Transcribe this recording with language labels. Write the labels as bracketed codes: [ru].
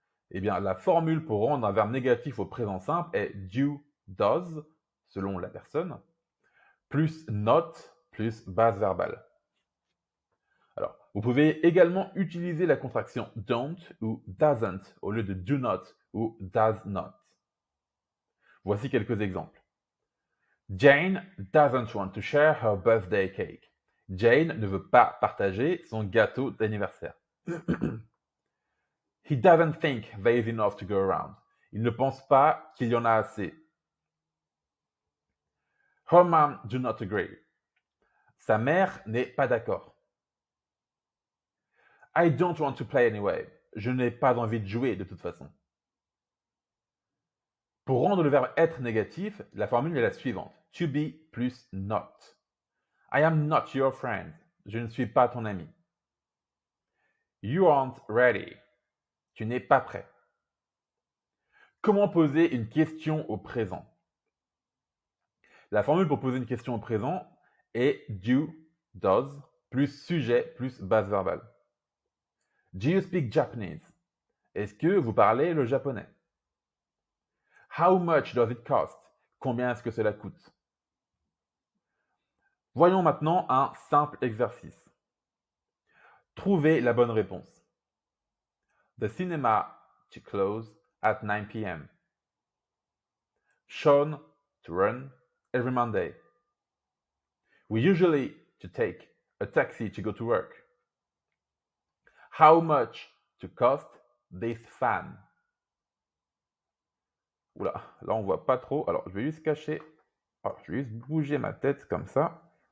[fr] Eh bien, la formule pour rendre un verbe négatif au présent simple est do, does, selon la personne, plus not, plus base verbale. Alors, vous pouvez également utiliser la contraction don't ou doesn't au lieu de do not ou does not. Voici quelques exemples. [en] Jane doesn't want to share her birthday cake. [fr] Jane ne veut pas partager son gâteau d'anniversaire. [en] He doesn't think there is enough to go around. [fr] Il ne pense pas qu'il y en a assez. [en] Her mom do not agree. [fr] Sa mère n'est pas d'accord. [en] I don't want to play anyway. [fr] Je n'ai pas envie de jouer de toute façon. Pour rendre le verbe être négatif, la formule est la suivante. To be plus not. [en] I am not your friend. [fr] Je ne suis pas ton ami. [en] You aren't ready. [fr] Tu n'es pas prêt. Comment poser une question au présent? La formule pour poser une question au présent est do, does, plus sujet, plus base verbale. [en] Do you speak Japanese? [fr] Est-ce que vous parlez le japonais? [en] How much does it cost? [fr] Combien est-ce que cela coûte? Voyons maintenant un simple exercice. Trouvez la bonne réponse. [en] The cinema to close at 9 p.m. Sean to run every Monday. We usually to take a taxi to go to work. How much to cost this fan? [fr] Oula, là on voit pas trop. Alors je vais juste cacher. Alors, je vais juste bouger ma tête comme ça.